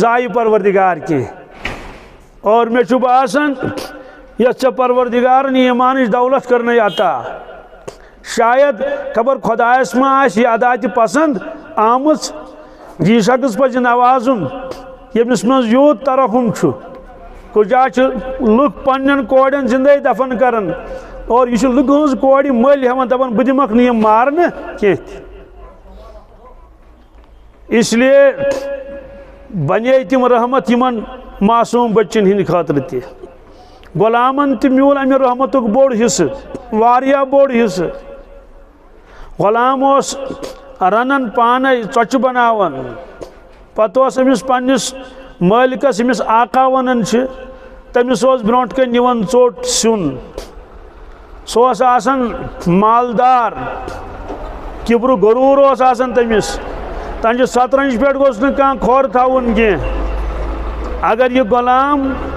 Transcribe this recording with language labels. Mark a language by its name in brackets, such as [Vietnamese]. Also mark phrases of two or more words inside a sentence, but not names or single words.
[Kashmiri] ضایہِ پروردگار کینٛہہ اور مےٚ چھُ باسان یتھ ژےٚ پروردگارن ایٖمانٕچ دولت کرنے عطا شاید خبر خۄدایس ما آسہِ یہِ ادا تہِ پسند آمٕژ یہِ شخص پزِ نوازُن ییٚمِس منٛز یوٗت ترحم چھُ کُجا چھِ لُکھ پننٮ۪ن کورٮ۪ن زندے دفن کران اور یہِ چھُ لُکہٕ ہٕنٛز کورِ مٔلۍ ہٮ۪وان دپان بہٕ دِمکھ نہٕ یِم مارنہٕ کینٛہہ تہِ [Urdu] اس لیے [Kashmiri] بنے تِم رحمت یِمن معصوٗم بچن ہٕنٛدِ خٲطرٕ تہِ غلامن تہِ میوٗل امہِ رحمتُک بوٚڑ حصہٕ واریاہ بوٚڑ حصہٕ غلام اوس رنان پانے ژۄچہِ بناوان پتہٕ اوس أمِس پننِس مٲلکس ییٚمِس آقا ونان چھِ تٔمِس اوس برونٛٹھ کَنۍ نِوان ژوٚٹ سیُن سُہ اوس آسان مالدار کِبرٕ غروٗر اوس آسان تٔمِس تہنٛدِ سترنج پٮ۪ٹھ گوٚژھ نہٕ کانٛہہ کھۄر تھاوُن کینٛہہ اگر یہِ غلام